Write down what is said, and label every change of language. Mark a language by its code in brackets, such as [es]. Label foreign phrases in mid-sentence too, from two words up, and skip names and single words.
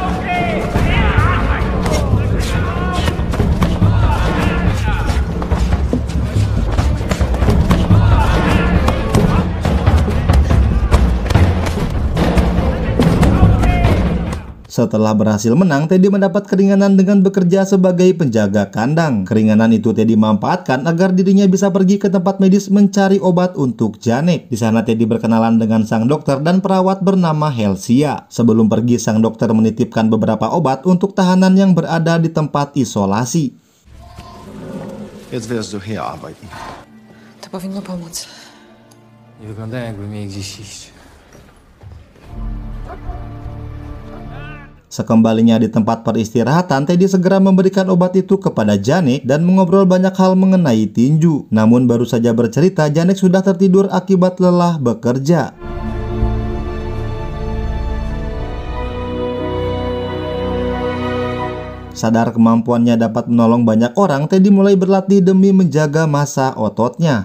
[id] Setelah berhasil menang, Teddy mendapat keringanan dengan bekerja sebagai penjaga kandang. Keringanan itu Teddy manfaatkan agar dirinya bisa pergi ke tempat medis mencari obat untuk Janek. Di sana Teddy berkenalan dengan sang dokter dan perawat bernama Helsia. Sebelum pergi, sang dokter menitipkan beberapa obat untuk tahanan yang berada di tempat isolasi. [de] Jetzt wirst du hier arbeiten. [pl] To powinno pomóc. Nie wyglądają, jakby mieli gdzieś iść. [id] Sekembalinya di tempat peristirahatan, Teddy segera memberikan obat itu kepada Janek dan mengobrol banyak hal mengenai tinju. Namun baru saja bercerita, Janek sudah tertidur akibat lelah bekerja. Sadar kemampuannya dapat menolong banyak orang, Teddy mulai berlatih demi menjaga massa ototnya.